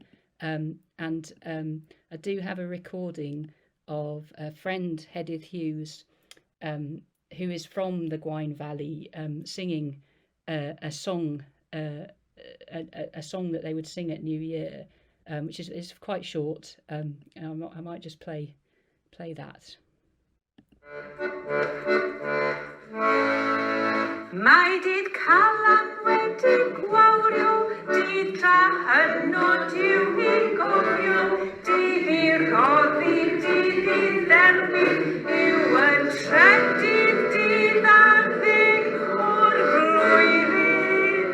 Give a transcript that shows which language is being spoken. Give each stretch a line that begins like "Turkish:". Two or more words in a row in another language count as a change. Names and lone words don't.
English: And I do have a recording of a friend, Hedydd Hughes, who is from the Gwaun Valley, singing a song that they would sing at New Year, which is quite short. And I might just play that.
Welsh: Mae dydd Calan wedi gwawrio, dydd drahynod yw I gofio, dydd I roddi, dydd I dderbyn, yw y trydydd dydd ar ddeg o'r flwyddyn.